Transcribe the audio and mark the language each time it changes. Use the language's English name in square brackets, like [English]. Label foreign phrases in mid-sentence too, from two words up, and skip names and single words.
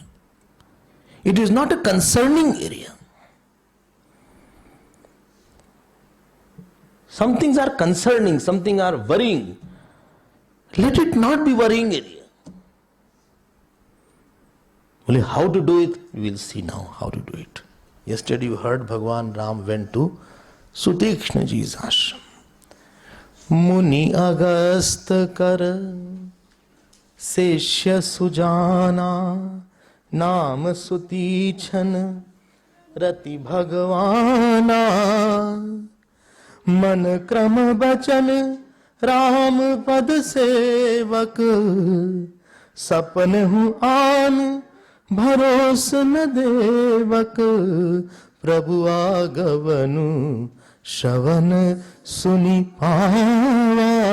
[English] It is not a concerning area. Some things are concerning, some things are worrying. Let it not be worrying area. Only how to do it, we will see now how to do it. Yesterday you heard Bhagwan Ram went to Sutikshna ji's ashram. [Awadhi] मुनि अगस्त कर शिष्य सुजाना नाम सुतीछन रति bhagwana मन क्रम बचन राम पद सेवक सपन हूँ आन भरोस न देवक प्रभु आगवनु श्रवण सुनि पावा